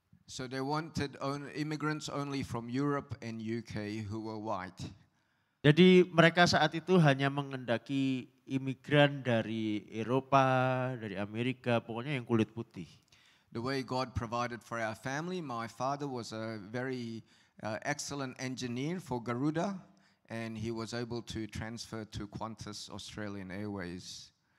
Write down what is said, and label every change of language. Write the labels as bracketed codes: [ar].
[en] So they wanted immigrants only from Europe and UK who were white. [id] Jadi mereka saat itu hanya mengendaki imigran dari Eropa, dari Amerika, pokoknya yang kulit putih. [en] The way God provided for our family, my father was a very excellent engineer for Garuda, and he was able to transfer to Qantas Australian Airways.